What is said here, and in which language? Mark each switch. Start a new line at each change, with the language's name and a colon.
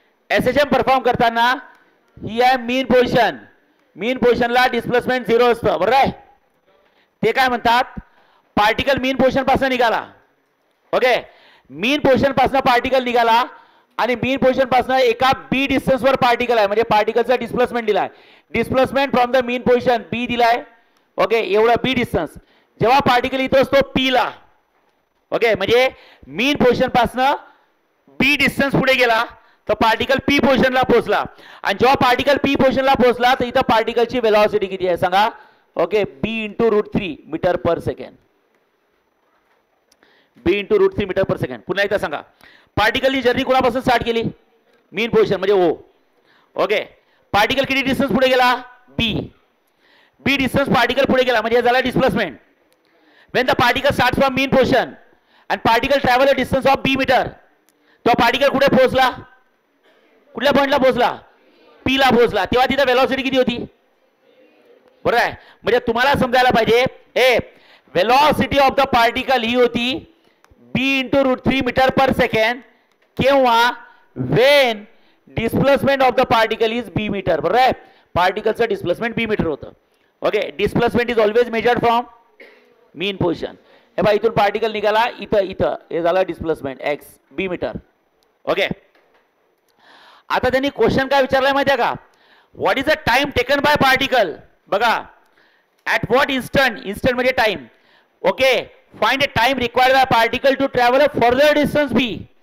Marathi: SHM perform करताना ही आहे मीन position. मीन पोझिशनला डिस्प्लेसमेंट 0 असतं बरोबर आहे. ते काय म्हणतात पार्टिकल मीन पोझिशन पासून निघाला. ओके मीन पोझिशन पासून पार्टिकल निघाला आणि मीन पोझिशन पासून एका बी डिस्टन्स वर पार्टिकल आहे म्हणजे पार्टिकलचा डिस्प्लेसमेंट दिलाय.
English: Displacement from the mean position B दिलाय.
Marathi: ओके एवढा बी डिस्टन्स. जेव्हा पार्टिकल इथं असतो पी ला ओके म्हणजे मीन पोझिशन पासून बी डिस्टन्स पुढे गेला तर पार्टिकल पी पोझिशनला पोहोचला आणि जेव्हा पार्टिकल पी पोझिशनला पोहोचला तर इथं पार्टिकलची वेलॉसिटी किती आहे सांगा. ओके b into √3 मीटर पर सेकंड. b into √3 मीटर पर सेकंड. पुन्हा एकदा सांगा पार्टिकलची जर्नी कोणापासून स्टार्ट केली मीन पोझिशन म्हणजे ओ. ओके पार्टिकल किती डिस्टन्स पुढे गेला बी डिस्टन्स पार्टिकल पुढे गेला म्हणजे झाला displacement.
English: when the particle starts from mean position and particle travel a distance of b metre
Marathi: तो पार्टिकल कुठे पोहोचला कुठल्या पॉइंटला पोहोचला पी ला पोहोचला. तेव्हा तिथं वेलॉसिटी किती होती बरोबर आहे. म्हणजे तुम्हाला समजायला पाहिजे ए वेलॉसिटी ऑफ द पार्टिकल ही होती b into √3 मीटर पर सेकंड केव्हा
English: when displacement of the particle is b metre
Marathi: बरोबर आहे. पार्टिकलचं डिस्प्लेसमेंट b मीटर होतं.
English: Okay displacement is always measured from mean position.
Marathi: हे बघा इथून पार्टिकल निघाला इथं हे झालं displacement x b metre. Okay आता त्यांनी क्वेश्चन काय विचारलाय माहिती आहे का
English: What is the time taken by particle.
Marathi: बघा ॲट व्हॉट इन्स्टंट म्हणजे time. Okay
English: Find a time required by particle to travel a further distance B.